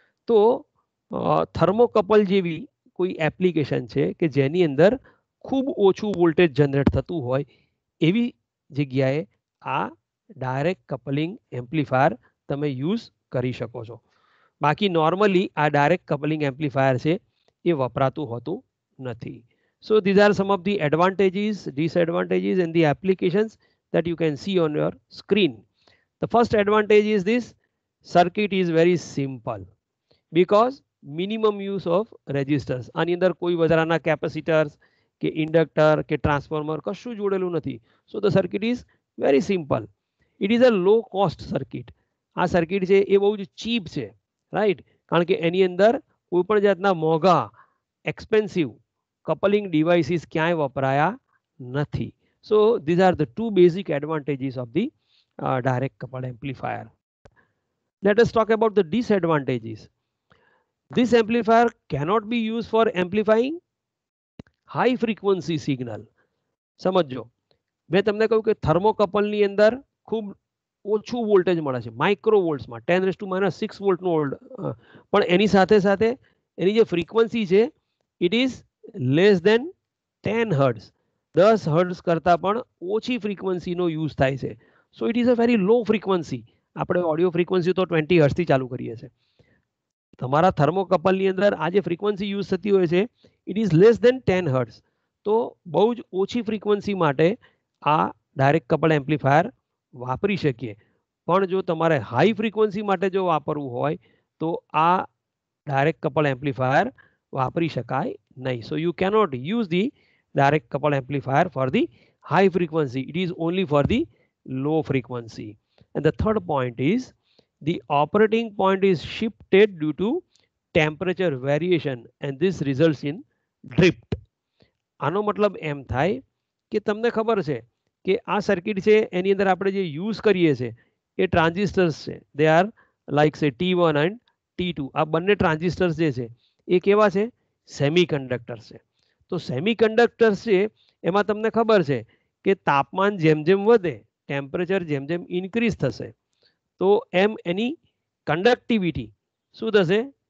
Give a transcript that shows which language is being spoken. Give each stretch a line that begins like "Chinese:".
Gujarati: તો થર્મોકપલ જેવી કોઈ એપ્લિકેશન છે કે જેની અંદર ખૂબ ઓછું વોલ્ટેજ જનરેટ થતું હોય એવી જગ્યાએ આ ડાયરેક્ટ કપલિંગ એમ્પ્લીફાયર તમે યુઝ કરી શકો છો. બાકી નોર્મલી આ ડાયરેક્ટ કપલિંગ એમ્પ્લીફાયર છે એ વપરાતું હોતું નથી.
English: So these are some of the advantages, disadvantages and the applications that you can see on your screen. The first advantage is this: circuit is very simple because minimum use of resistors.
Gujarati: આની અંદર કોઈ વધારાના capacitors કે inductor કે transformer કશું જોડેલું નથી.
English: So the circuit is very simple. It is a low cost circuit.
Gujarati: આ circuit છે એ બહુ જ ચીપ છે, રાઈટ? કારણ કે એની અંદર કોઈ પણ જાતના મોંઘા એક્સપેન્સિવ કપલિંગ ડિવાઇસીસ ક્યાંય વપરાયા નથી.
English: So these are the 2 basic advantages of the direct coupled amplifier. Let us talk about the disadvantages. This amplifier cannot be used for amplifying high frequency signal.
Gujarati: સમજો મેં તમને કહ્યું કે થર્મોકપલની અંદર ખૂબ ઓછું વોલ્ટેજ મળે છે માઇક્રો વોલ્ટ્સમાં 10⁻⁶ વોલ્ટનું પણ એની સાથે સાથે એની જે ફ્રીક્વન્સી છે
English: it is less than 10 hertz
Gujarati: 10 hertz કરતાં પણ ઓછી ફ્રીક્વન્સીનો યુઝ થાય છે.
English: So it is a very low frequency.
Gujarati: આપણે ઓડિયો ફ્રીક્વન્સી તો 20 હર્ટ્ઝથી ચાલુ કરીએ છીએ. તમારા થર્મોકપલની અંદર આ જે ફ્રીક્વન્સી યુઝ થતી હોય છે
English: It is less than 10 hertz.
Gujarati: તો બહુ જ ઓછી ફ્રીક્વન્સી માટે આ ડાયરેક્ટ કપલ એમ્પ્લીફાયર વાપરી શકીએ. પણ જો તમારે હાઈ ફ્રીક્વન્સી માટે જો વાપરવું હોય તો આ ડાયરેક્ટ કપલ એમ્પ્લીફાયર વાપરી શકાય નહીં.
English: So you cannot use the direct couple amplifier for the high frequency. It is only for the low frequency. And the third point is the operating point is shifted due to temperature variation and this results in drift.
Gujarati: આનો મતલબ એમ થાય કે તમને ખબર છે કે આ circuit છે એની અંદર આપણે જે યુઝ કરીએ છીએ એ ટ્રાન્ઝિસ્ટર્સ છે.
English: They are like say T1 and T2.
Gujarati: આ બંને ટ્રાન્ઝિસ્ટર્સ જે છે એ કેવા છે? સેમિકન્ડક્ટર્સ છે. તો સેમિકન્ડક્ટર્સ છે એમાં તમને ખબર છે કે તાપમાન જેમ જેમ વધે ટેમ્પરેચર જેમ જેમ ઇન્ક્રીઝ થશે તો એમ એની કંડક્ટિવિટી શું થશે?